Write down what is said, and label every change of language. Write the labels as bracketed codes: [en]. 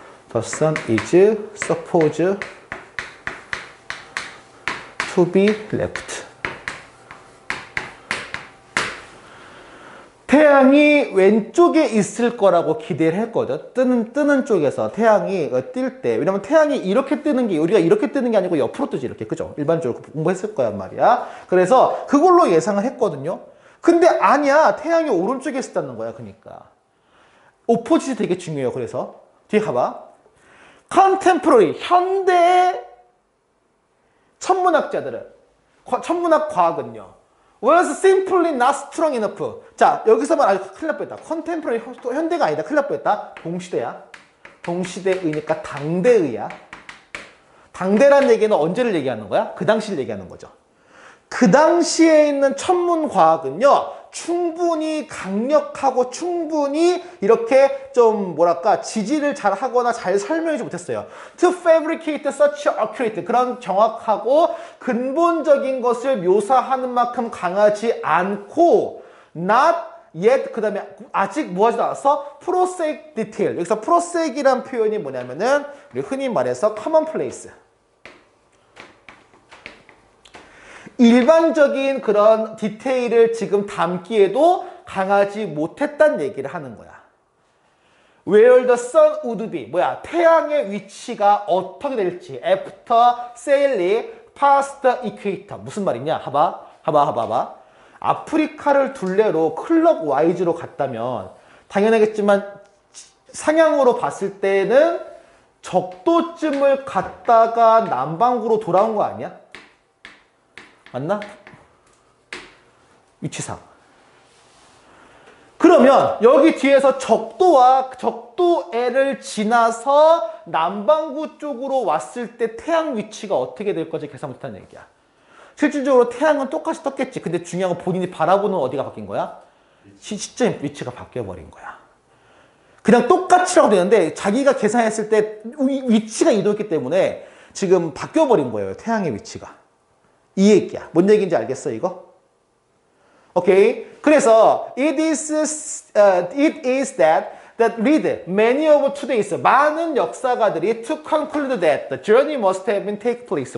[en] The sun is supposed to be left. [ko] 태양이 왼쪽에 있을 거라고 기대를 했거든. 뜨는 쪽에서 태양이 뜰 때. 왜냐면 태양이 이렇게 뜨는 게 우리가 이렇게 뜨는 게 아니고 옆으로 뜨지 이렇게. 그죠? 일반적으로 공부했을 거란 말이야. 그래서 그걸로 예상을 했거든요. 근데 아니야. 태양이 오른쪽에 있었다는 거야. 그러니까. 오포지트 되게 중요해요. 그래서 뒤에 가봐. 컨템포러리 현대 천문학자들은 천문학 과학은요. [en] was simply not strong enough. [ko] 자, 여기서만 아주 큰일 날 뻔했다. 컨템포러리 현대가 아니다. 큰일 날 뻔했다. 동시대야. 동시대의니까 당대의야. 당대란 얘기는 언제를 얘기하는 거야? 그 당시를 얘기하는 거죠. 그 당시에 있는 천문과학은요. 충분히 강력하고 충분히 이렇게 좀 뭐랄까 지지를 잘 하거나 잘 설명하지 못했어요. [en] To fabricate such accurate [ko] 그런 정확하고 근본적인 것을 묘사하는 만큼 강하지 않고 [en] not yet [ko] 그 다음에 아직 뭐 하지도 않았어? [en] prosaic detail. [ko] 여기서 prosaic이란 표현이 뭐냐면은 우리 흔히 말해서 commonplace. 일반적인 그런 디테일을 지금 담기에도 강하지 못했다는 얘기를 하는 거야. [en] Where the sun would be. [ko] 뭐야? 태양의 위치가 어떻게 될지. [en] After sailing past the equator. [ko] 무슨 말이냐? 봐봐. 아프리카를 둘레로 클럭와이즈로 갔다면 당연하겠지만 상향으로 봤을 때는 적도쯤을 갔다가 남반구로 돌아온 거 아니야? 맞나? 위치상. 그러면 여기 뒤에서 적도애를 지나서 남반구 쪽으로 왔을 때 태양 위치가 어떻게 될 건지 계산 못하는 얘기야. 실질적으로 태양은 똑같이 떴겠지. 근데 중요한 건 본인이 바라보는 어디가 바뀐 거야? 시점 위치가 바뀌어버린 거야. 그냥 똑같이라고 되는데 자기가 계산했을 때 위치가 이동했기 때문에 지금 바뀌어버린 거예요. 태양의 위치가. 이 얘기야. 뭔 얘기인지 알겠어 이거? 오케이. 그래서 [en] it is that lead many of today's [ko] 많은 역사가들이 [en] to conclude that the journey must have been take place.